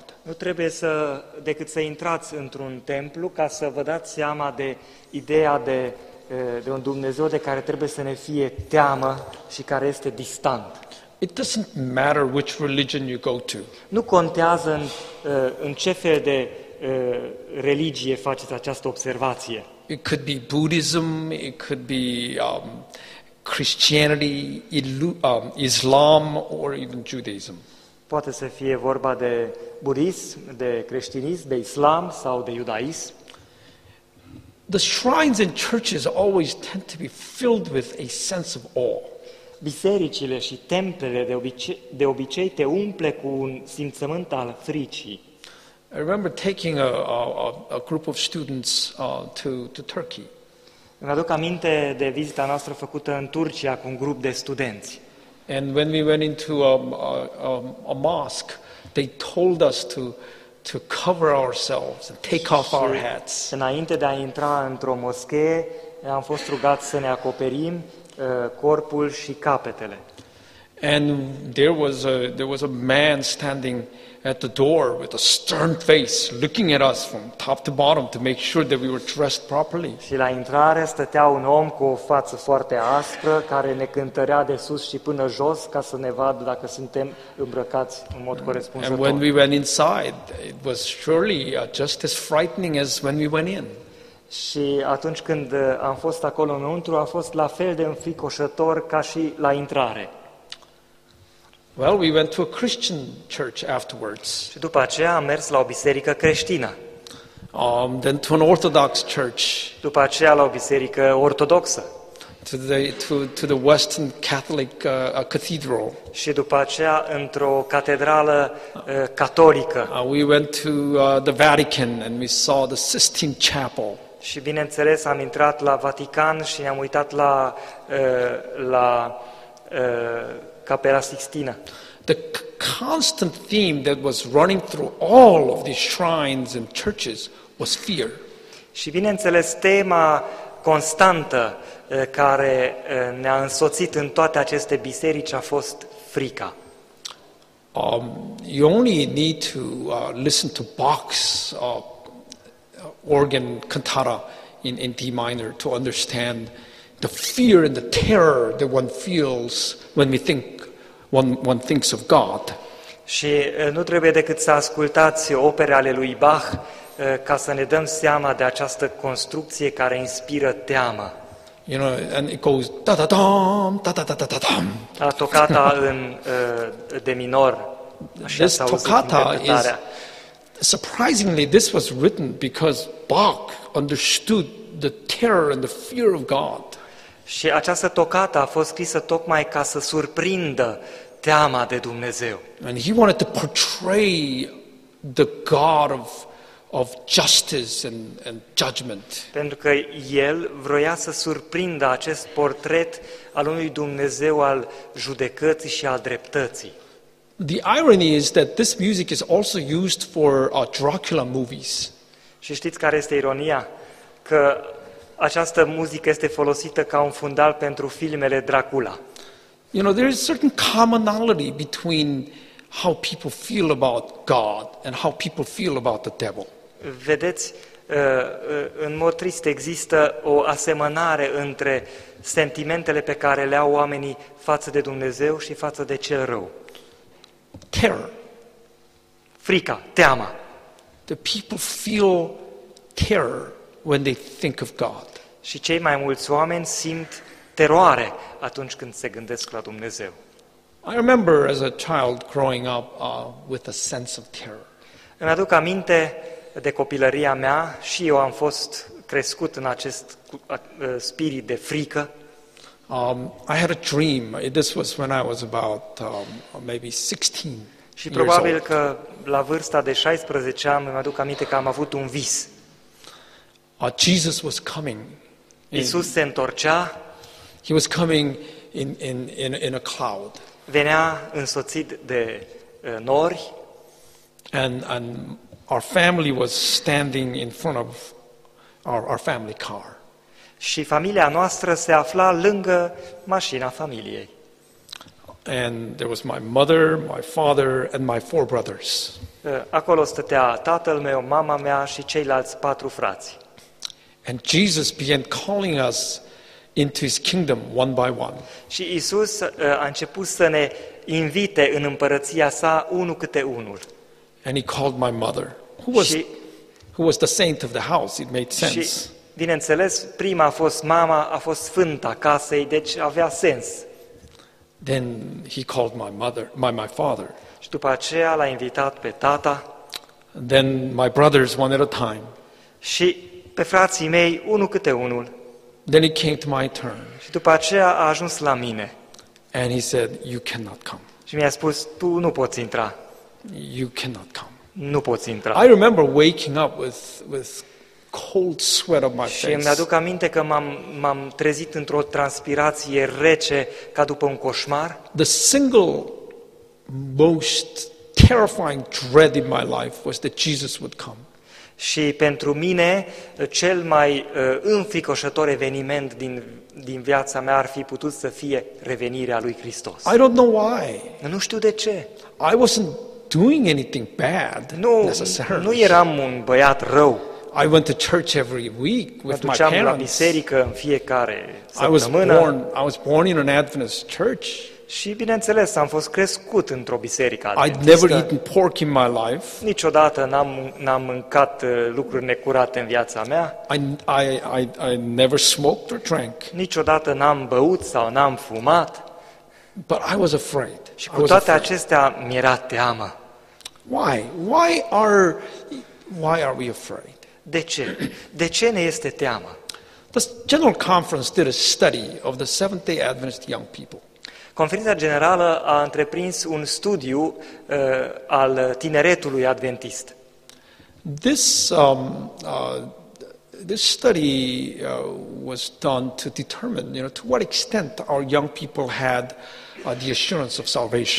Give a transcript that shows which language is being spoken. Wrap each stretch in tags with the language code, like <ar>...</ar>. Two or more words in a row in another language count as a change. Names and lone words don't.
<ro>Nu trebuie decât să intrați într-un templu ca să vă dați seama de ideea de un Dumnezeu de care trebuie să ne fie teamă și care este distant.</ro> <en>It doesn't matter which religion you go to.</en> <ro>Nu contează în ce fel de religie faceți această observație.</ro> <en>It could be Buddhism, it could be Christianity, Islam, or even Judaism.</en> <ro>Poate să fie vorba de budism, de creștinism, de islam sau de iudaism.</ro> <en>The shrines and churches always tend to be filled with a sense of awe.</en> <ro>Bisericile și templele de obicei te umple cu un simțământ al fricii.</ro> <en>I remember taking a group of students to Turkey.</en> <ro>Îmi aduc aminte de vizita noastră făcută în Turcia cu un grup de studenți.</ro> <en>And when we went into a mosque, they told us to cover ourselves and take off our hats.</en> <ro>Înainte de a intra într-o moschee, am fost rugați să ne acoperim corpul și capetele.</ro> <en>And there was a man standing at the door with a stern face, looking at us from top to bottom to make sure that we were dressed properly.</en> <ro>Și la intrare stătea un om cu o față foarte aspră care ne cântărea de sus și până jos ca să ne vadă dacă suntem îmbrăcați în mod corespunzător.</ro> <en>And when we went inside, it was surely just as frightening as when we went in.</en> <ro>Și atunci când am fost acolo înăuntru, a fost la fel de înfricoșător ca și la intrare.</ro> <en>Well, we went to a Christian church afterwards.</en> <ro>Și după aceea am mers la o biserică creștină.</ro> <en>Then to an Orthodox church.</en> <ro>După aceea la o biserică ortodoxă.</ro> <en>To the Western Catholic cathedral.</en> <ro>Și după aceea într-o catedrală catolică.</ro> <en>We went to the Vatican and we saw the Sistine Chapel.</en> <ro>Și bineînțeles am intrat la Vatican și ne-am uitat la Capela Sixtina.</ro> <en>The constant theme that was running through all of these shrines and churches was fear.</en> <ro>Și bineînțeles tema constantă care ne-a însoțit în toate aceste biserici a fost frica.</ro> <en>You only need to listen to Bach's organ cantata in D minor to understand the fear and the terror that one feels when one thinks of God.</en> <ro>Și nu trebuie decât să ascultați opere ale lui Bach ca să ne dăm seama de această construcție care inspiră teamă.</ro> <en>You know, and it goes da da dam, da da da da da dam.</en> <ro>Tocata în de minor.</ro> <en>This toccata is surprisingly this was written because Bach understood the terror and the fear of God.</en> <ro>Și această tocată a fost scrisă tocmai ca să surprindă teama de Dumnezeu.</ro> <en>And he wanted to portray the God of justice and judgment.</en> <ro>Pentru că el vroia să surprindă acest portret al unui Dumnezeu al judecății și al dreptății.</ro> <en>The irony is that this music is also used for Dracula movies.</en> <ro>Și știți care este ironia? Că această muzică este folosită ca un fundal pentru filmele Dracula.</ro> <en>You know, there is certain commonality between how people feel about God and how people feel about the devil.</en> <ro>Vedeți, în mod trist există o asemănare între sentimentele pe care le au oamenii față de Dumnezeu și față de cel rău.</ro> <en>Terror.</en> <ro>Frica, teama.</ro> <en>The people feel terror when they think of God.</en> <ro>Și cei mai mulți oameni simt teroare atunci când se gândesc la Dumnezeu.</ro> <en>I remember as a child growing up with a sense of terror.</en> <ro>Îmi aduc aminte de copilăria mea și eu am fost crescut în acest spirit de frică.</ro> <en>I had a dream. This was when I was about maybe 16</en> <ro>Și</ro> <en>years</en> <ro>probabil</ro> <en>old.</en> <ro>că la vârsta de 16 ani îmi aduc aminte că am avut un vis.</ro> <en>Jesus was coming.</en> <ro>Iisus se întorcea,</ro> <en>He was coming in a cloud.</en> <ro>venea însoțit de nori</ro> <en>And our family was standing in front of our family car.</en> <ro>și familia noastră se afla lângă mașina familiei.</ro> <en>And there was my mother, my father, and my 4 brothers.</en> <ro>Acolo stătea tatăl meu, mama mea și ceilalți 4 frați.</ro> <en>And Jesus began calling us into his kingdom one by one.</en> <ro>Și Iisus a început să ne invite în împărăția sa unul câte unul.</ro> <en>And he called my mother,</en> <ro>Și-</ro> <en>who was the saint of the house. It made</en> <ro>Și,</ro> <en>sense.</en> <ro>bineînțeles, prima a fost mama, a fost sfânta casei, deci avea sens.</ro> <en>Then he called my father.</en> <ro>Și după aceea l-a invitat pe tata</ro> <en>Then my brothers one at a time.</en> <ro>și pe frații mei, unul câte unul.</ro> <en>Then it came to my turn.</en> <ro>Și după aceea a ajuns la mine</ro> <en>And he said, you cannot come.</en> <ro>și mi-a spus, tu nu poți intra,</ro> <en>You cannot come.</en> <ro>nu poți intra.</ro> <en>I remember waking up with cold sweat on my</en> <ro>Și îmi</ro> <en>face.</en> <ro>aduc aminte că m-am trezit într-o transpirație rece ca după un coșmar.</ro> <en>The single most terrifying dread in my life was that Jesus would come.</en> <ro>Și pentru mine, cel mai înfricoșător eveniment din viața mea ar fi putut să fie revenirea lui Hristos.</ro> <en>I don't know why.</en> <ro>Nu știu de ce.</ro> <en>I wasn't doing anything bad</en> <ro>Nu</ro> <en>necessarily.</en> <ro>eram un băiat rău.</ro> <en>I went to church every week</en> <ro>Mă</ro> <en>with my</en> <ro>duceam la</ro> <en>parents.</en> <ro>biserică în fiecare</ro> <en>I was</en> <ro>săptămână</ro> <en>born in an Adventist church.</en> <ro>și, bineînțeles, am fost crescut într-o biserică</ro> <en>I'd</en> <ro>adventistă.</ro> <en>never eaten pork in my life.</en> <ro>Niciodată n-am mâncat lucruri necurate în viața mea,</ro> <en>I never smoked or drank.</en> <ro>niciodată n-am băut sau n-am fumat</ro> <en>But I was afraid.</en> <ro>și</ro> <en>I</en> <ro>cu</ro> <en>was</en> <ro>toate</ro> <en>afraid.</en> <ro>acestea mi-era teamă.</ro> <en>Why? Why are we afraid?</en> <ro>De ce? De ce ne este teamă?</ro> <en>The General Conference did a study of the Seventh-day Adventist young people.</en> <ro>Conferința Generală a întreprins un studiu al tineretului adventist.</ro> <en>This study was done to determine, to what extent our young people had the assurance of salvation.</en>